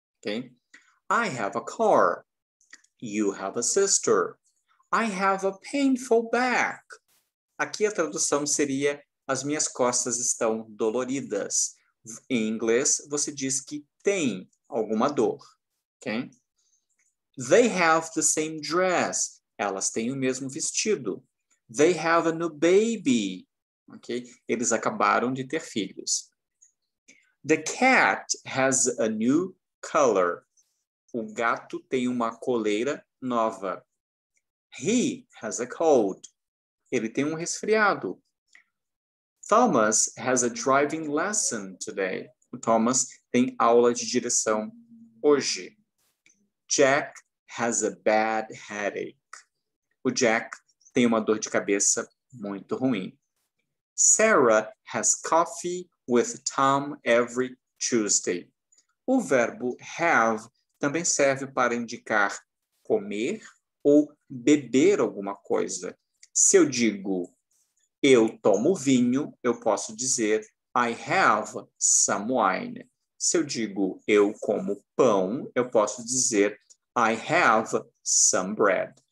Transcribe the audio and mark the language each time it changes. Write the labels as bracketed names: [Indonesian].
[English] Okay? I have a car. You have a sister. I have a painful back. [Portuguese] Aqui a tradução seria as minhas costas estão doloridas. Em inglês, você diz que tem alguma dor. [English] Okay? They have the same dress. [Portuguese] Elas têm o mesmo vestido. [English] They have a new baby. Okay? [Portuguese] Eles acabaram de ter filhos. [English] The cat has a new color. [Portuguese] O gato tem uma coleira nova. [English] He has a cold. [Portuguese] Ele tem um resfriado. [English] Thomas has a driving lesson today. [Portuguese] O Thomas tem aula de direção hoje. [English] Jack has a bad headache. [Portuguese] O Jack tem uma dor de cabeça muito ruim. [English] Sarah has coffee with Tom every Tuesday. [Portuguese] O verbo have também serve para indicar comer ou beber alguma coisa. Se eu digo eu tomo vinho, eu posso dizer [English] I have some wine. [Portuguese] Se eu digo eu como pão, eu posso dizer [English] I have some bread.